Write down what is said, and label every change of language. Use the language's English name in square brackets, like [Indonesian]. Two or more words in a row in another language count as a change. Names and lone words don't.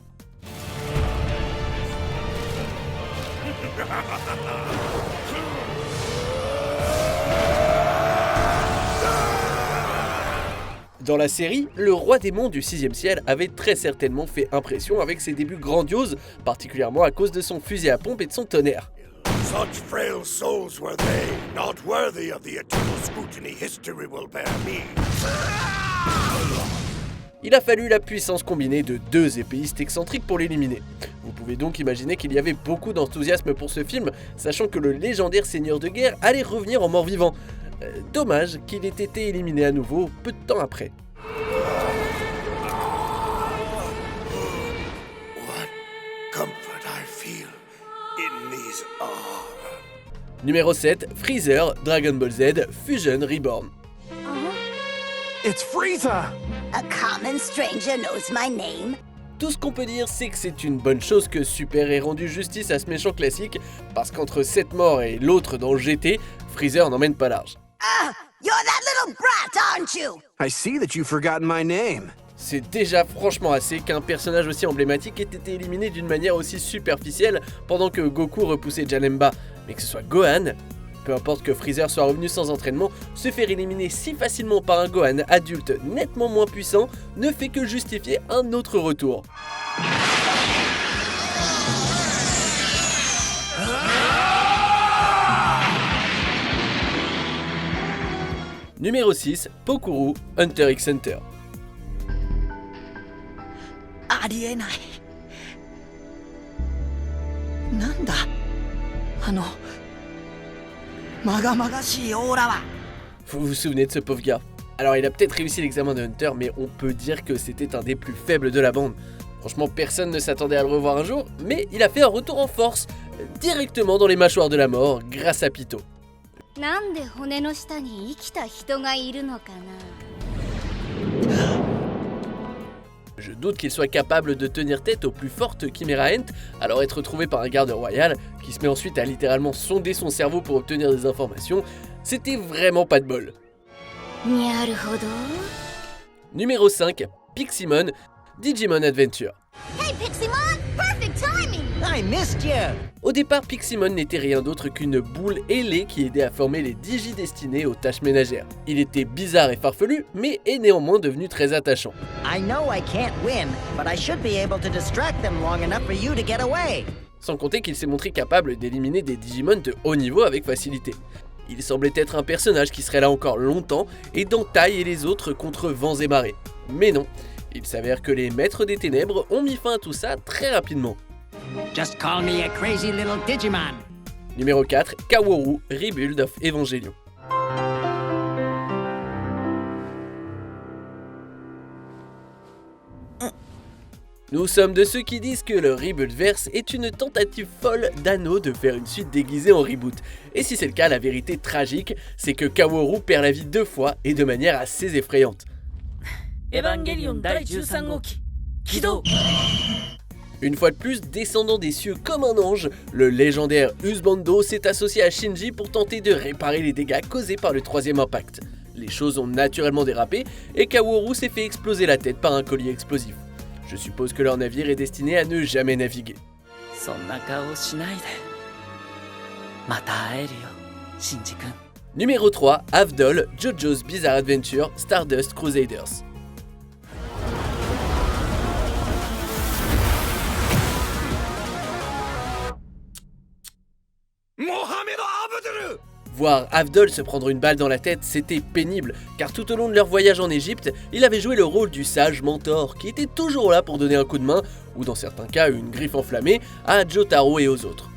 [French] Dans la série, le roi démon du 6ème ciel avait très certainement fait impression avec ses débuts grandioses, particulièrement à cause de son fusil à pompe et de son tonnerre. [English] Such frail souls were they, not worthy of the eternal scrutiny history will bear me. [French] Il a fallu la puissance combinée de deux épéistes excentriques pour l'éliminer. Vous pouvez donc imaginer qu'il y avait beaucoup d'enthousiasme pour ce film, sachant que le légendaire seigneur de guerre allait revenir en mort-vivant. Dommage qu'il ait été éliminé à nouveau peu de temps après. [English] What comfort I feel in these arms. [French] Numéro 7, Freezer, Dragon Ball Z, Fusion Reborn. [English] It's Frieza. A common stranger knows my name. [French] Tout ce qu'on peut dire, c'est que c'est une bonne chose que Super ait rendu justice à ce méchant classique, parce qu'entre cette mort et l'autre dans GT, Freezer n'emmène pas large. [English] Ah, you're that little brat, aren't you? I see that you've forgotten my name. [French] C'est déjà franchement assez qu'un personnage aussi emblématique ait été éliminé d'une manière aussi superficielle pendant que Goku repoussait Janemba, mais que ce soit Gohan, peu importe que Freezer soit revenu sans entraînement, se faire éliminer si facilement par un Gohan adulte nettement moins puissant ne fait que justifier un autre retour. Numéro 6, Pokuru, Hunter x Hunter. [Japanese] ありえない。なんだまがまがしいオーラは。 [French] Vous vous souvenez de ce pauvre gars? Alors il a peut-être réussi l'examen de Hunter, mais on peut dire que c'était un des plus faibles de la bande. Franchement, personne ne s'attendait à le revoir un jour, mais il a fait un retour en force, directement dans les mâchoires de la mort, grâce à Pito. [Japanese] なんで骨の下に生きた人がいるのかな。 [French] Je doute qu'il soit capable de tenir tête au plus forte Chimera Ant, alors être trouvé par un garde royal, qui se met ensuite à littéralement sonder son cerveau pour obtenir des informations, c'était vraiment pas de bol. [Japanese] なるほど。 [French] Numéro 5, Piximon, Digimon Adventure. [English] Hey Piximon, perfect timing. I missed you. [French] Au départ, Piximon n'était rien d'autre qu'une boule ailée qui aidait à former les Digi-destinés aux tâches ménagères. Il était bizarre et farfelu, mais est néanmoins devenu très attachant. [English] I know I can't win, but I should be able to distract them long enough for you to get away. [French] Sans compter qu'il s'est montré capable d'éliminer des Digimon de haut niveau avec facilité. Il semblait être un personnage qui serait là encore longtemps, aidant Tai et les autres contre vents et marées. Mais non, il s'avère que les maîtres des ténèbres ont mis fin à tout ça très rapidement. [English] Just call me a crazy little Digimon. [French] Numéro 4, Kaworu, Rebuild of Evangelion. Nous sommes de ceux qui disent que le Rebuildverse est une tentative folle d'Anno de faire une suite déguisée en reboot. Et si c'est le cas, la vérité tragique, c'est que Kaworu perd la vie 2 fois et de manière assez effrayante. [Japanese] Evangelion Dai 13号機起動 [French] Une fois de plus, descendant des cieux comme un ange, le légendaire Husbando s'est associé à Shinji pour tenter de réparer les dégâts causés par le troisième impact. Les choses ont naturellement dérapé et Kaworu s'est fait exploser la tête par un collier explosif. Je suppose que leur navire est destiné à ne jamais naviguer. [Japanese] そんな顔しないでまた会えるよシンジ君 [French] Numéro 3, Avdol, JoJo's Bizarre Adventure, Stardust Crusaders. Mohamed Abdul! Voir Avdol se prendre une balle dans la tête, c'était pénible, car tout au long de leur voyage en Égypte, il avait joué le rôle du sage mentor, qui était toujours là pour donner un coup de main, ou dans certains cas une griffe enflammée, à Jotaro et aux autres.